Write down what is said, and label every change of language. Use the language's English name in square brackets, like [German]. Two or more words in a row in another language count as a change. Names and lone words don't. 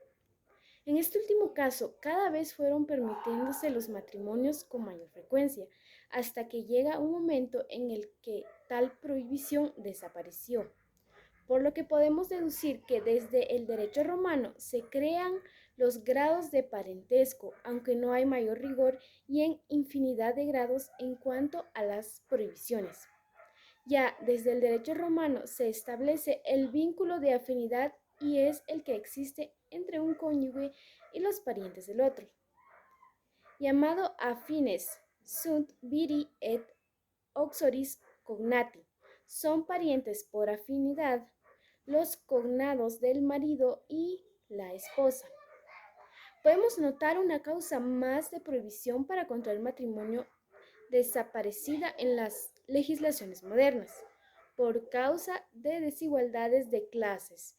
[Spanish] En este último caso, cada vez fueron permitiéndose los matrimonios con mayor frecuencia, hasta que llega un momento en el que tal prohibición desapareció, por lo que podemos deducir que desde el derecho romano se crean los grados de parentesco, aunque no hay mayor rigor y en infinidad de grados en cuanto a las prohibiciones. Ya desde el derecho romano se establece el vínculo de afinidad y es el que existe entre un cónyuge y los parientes del otro, llamado [Latin] affines sunt viri et uxoris cognati. [Spanish] Son parientes por afinidad los cognados del marido y la esposa. Podemos notar una causa más de prohibición para contraer matrimonio desaparecida en las legislaciones modernas, por causa de desigualdades de clases.